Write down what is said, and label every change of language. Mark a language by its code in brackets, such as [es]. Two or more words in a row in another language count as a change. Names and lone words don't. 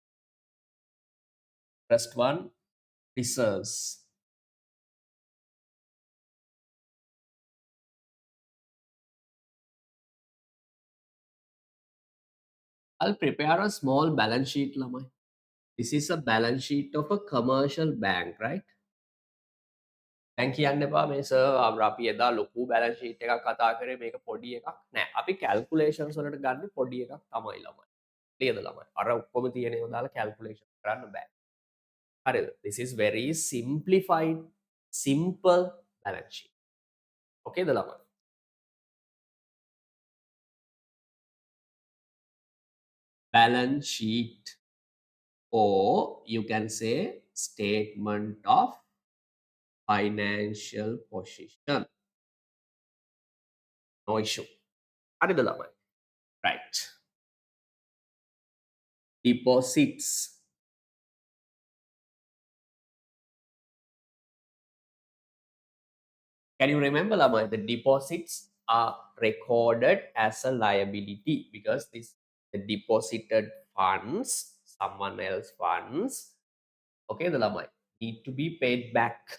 [en] First one, reserves. I'll prepare a small balance sheet, lamai. This is a balance sheet of a commercial bank, right? [si] දැන් කියන්න එපා මේ සර් අපි එදා ලොකු [en] balance sheet [si] එකක් කතා කරේ මේක පොඩි එකක් නෑ අපි කැල්කුලේෂන්ස් වලට ගන්න පොඩි එකක් තමයි ළමයි නේද ළමයි අර ඔක්කොම තියෙන ඒවා දාලා කැල්කුලේෂන් කරන්න බෑ හරිද [en] this is very simplified simple balance sheet okay [si] ද ළමයි [en] balance sheet or you can say statement of financial position no issue [si] හරිද ළමයි [en] right deposits. Can you remember, Lama? The deposits are recorded as a liability because this the deposited funds, someone else funds, okay, the Lama need to be paid back.